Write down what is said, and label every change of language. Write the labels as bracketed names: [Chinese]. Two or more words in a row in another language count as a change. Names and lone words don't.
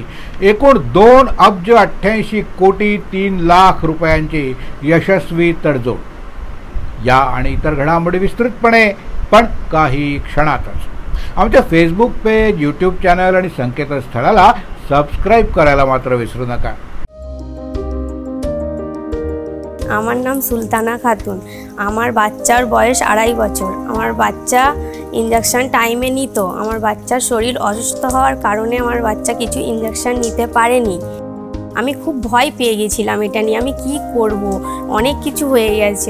[Marathi] एकूण 2,88,03,00,000 रुपयांची यशस्वी तडजोड. या आणि इतर घडामोडी विस्तृतपणे पण काही क्षणातच. आमच्या फेसबुक पेज, यूट्यूब चॅनल आणि संकेतस्थळाला सबस्क्राइब करायला मात्र विसरू नका. [Bangla] আমার নাম সুলতানা খাতুন। আমার বাচ্চার বয়স 2.5 বছর। আমার বাচ্চা ইনজেকশন টাইমে নিত। আমার বাচ্চার শরীর অসুস্থ হওয়ার কারণে আমার বাচ্চা কিছু ইনজেকশন নিতে পারেনি। আমি খুব ভয় পেয়ে গেছিলাম এটা নিয়ে, আমি কি করব, অনেক কিছু হয়ে গেছে।